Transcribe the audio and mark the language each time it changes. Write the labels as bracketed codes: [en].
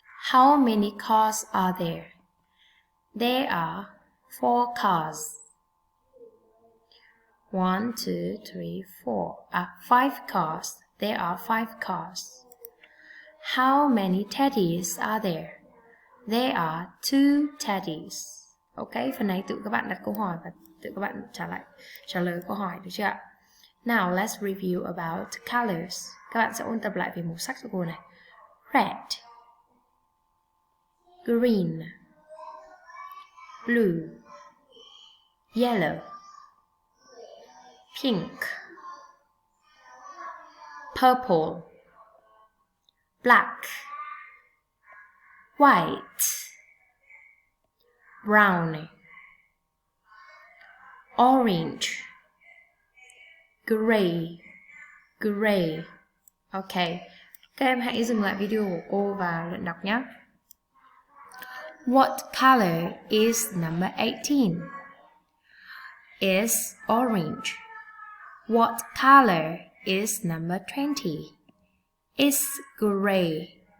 [en] How many cars are there? There are 4 cars. 1, 2, 3, 4. 5 cars. There are 5 cars. How many teddies are there? There are 2 teddies. [vi] Ok, phần này tự các bạn đặt câu hỏi và tự các bạn trả lời câu hỏi, được chưa ạ? [en] Now let's review about colors. [vi] Các bạn sẽ ôn tập lại về màu sắc cho cô này. [en] Red, green, blue, yellow, pink, purple, black, white, brown, orange, gray. [vi] Ok, các em hãy dừng lại video của cô và luyện đọc nhé. [en] What color is number 18? Is orange. What color is number 20? Is gray.